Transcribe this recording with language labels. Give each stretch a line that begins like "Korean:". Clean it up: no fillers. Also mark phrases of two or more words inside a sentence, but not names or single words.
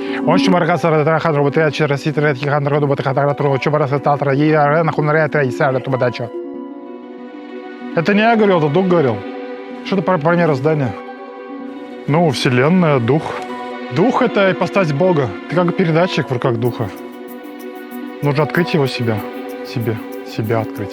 Russian: Ончу маргаса рахан робота через ситрет хан робота хан тро чубараса татра и арена хунрета и сара тубадача. Это не я говорил, это дух говорил. Что-то про мироздание. Ну, вселенная, дух. Дух — это ипостась Бога. Ты как передатчик в руках духа. Нужно открыть его себя открыть.